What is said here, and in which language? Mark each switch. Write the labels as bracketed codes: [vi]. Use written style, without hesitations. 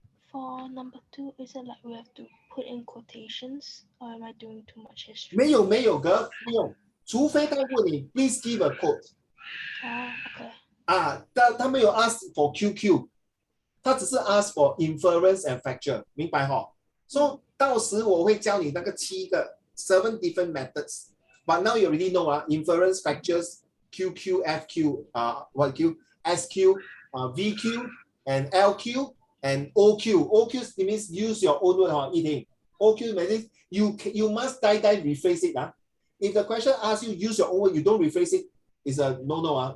[en] For number 2, is it like we have to put in quotations, or am I doing too much history? [zh] 没有 girl， 不用，除非他问你 [en] please give a quote。 Okay. [zh] 他没有 ask for QQ， 他只是 [en] ask for inference and factor， [zh] 明白哈？ So 到时我会教你那个 [en] 7 different methods。 But now you already know inference, factors, QQ, FQ, what Q, SQ, VQ, and LQ. And OQ. OQ means use your own word, Yiting. OQ means you must rephrase it. If the question asks you use your own word, you don't rephrase it, it's a no.